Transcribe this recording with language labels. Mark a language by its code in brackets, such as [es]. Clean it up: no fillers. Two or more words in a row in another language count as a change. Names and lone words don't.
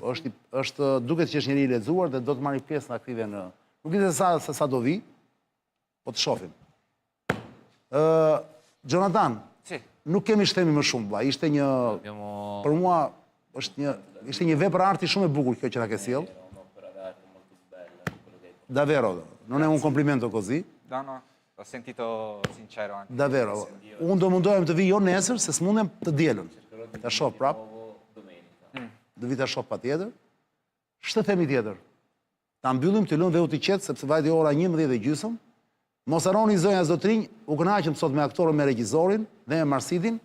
[sq] është duket që është njeri i lexuar dhe do të marrë pjesë në aktive në. Nuk di se sa do vi, po të shohim. Jonathan, [it] Sì. [sq] nuk kemi shtemi më shumë, vlla. Ishte një për mua ishte një vepër arti shumë e bukur kjo që na ke sjell. [it] Davvero, non è un complimento così. No, l'ho sentito sincero anche. Davvero. [sq] Unë do mundohem të vi jo nesër, se s'mundem të dielën. Ta shoh prap. Do vi ta shoh patjetër. Ç'të themi tjetër? Ta mbyllim të lënë dhe u të qetë, sepse vajti ora 11:30. Mos harroni zonja Zotrinj, u kënaqem sot me aktorën, me regjisorin dhe me Marsitin.